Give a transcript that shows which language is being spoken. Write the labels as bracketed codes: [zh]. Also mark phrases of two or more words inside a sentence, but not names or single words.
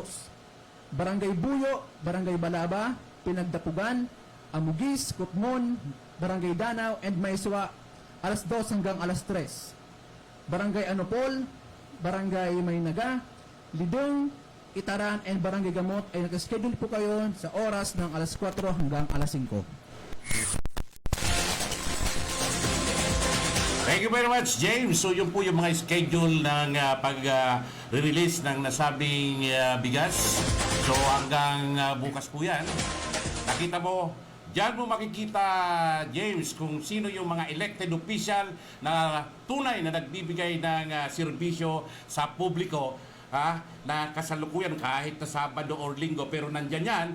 [tl] Barangay Buyo, Barangay Balaba, Pinagdapugan, Amugis, Kutmon, Barangay Danau, and Maiswa, alas 2 hanggang alas 3. Barangay Anopol, Barangay Maynaga, Lidong, Itaran, and Barangay Gamot ay nakaschedule po kayo sa oras ng alas 4 hanggang alas 5. [en] Thank you very much, James. [tl] So yun po yung mga schedule ng pag-release ng nasabing bigas. So hanggang bukas po yan. Nakita mo, diyan mo makikita, James, kung sino yung mga [en] elected official [tl] na tunay na nagbibigay ng serbisyo sa publiko, na kasalukuyan kahit na Sabado or Linggo, pero nandyan yan.